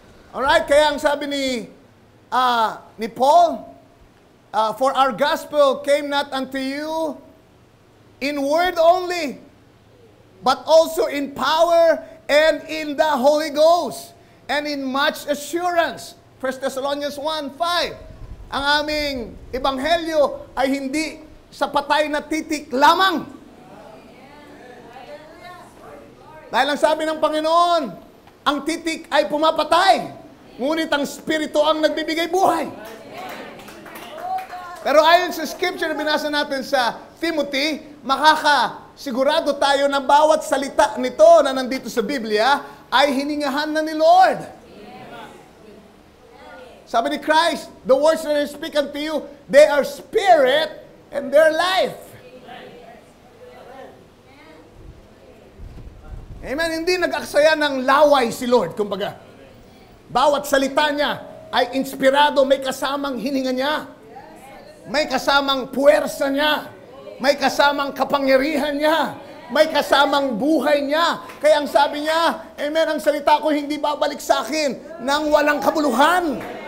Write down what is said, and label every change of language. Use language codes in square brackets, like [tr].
[en] Alright, [tl] kaya ang sabi ni [en] Paul, for our gospel came not unto you in word only, but also in power and in the Holy Ghost, and in much assurance. 1 Thessalonians 1:5. [tl] Ang aming ebanghelyo ay hindi sa patay na titik lamang. Dahil ang sabi ng Panginoon, ang titik ay pumapatay, ngunit ang Espiritu ang nagbibigay buhay. Pero ayon sa scripture na binasa natin sa Timothy, makakasigurado tayo na bawat salita nito na nandito sa Biblia ay hiningahan na ni Lord. Sabi ni [en] Christ, the words that I speak unto you, they are spirit and their life. Amen. [tl] Hindi nag-aksaya ng laway si Lord, kumbaga. Bawat salita niya ay inspirado, may kasamang hininga niya. May kasamang puwersa niya. May kasamang kapangyarihan niya. May kasamang buhay niya. Kaya ang sabi niya, amen, ang salita ko hindi babalik sa akin nang walang kabuluhan.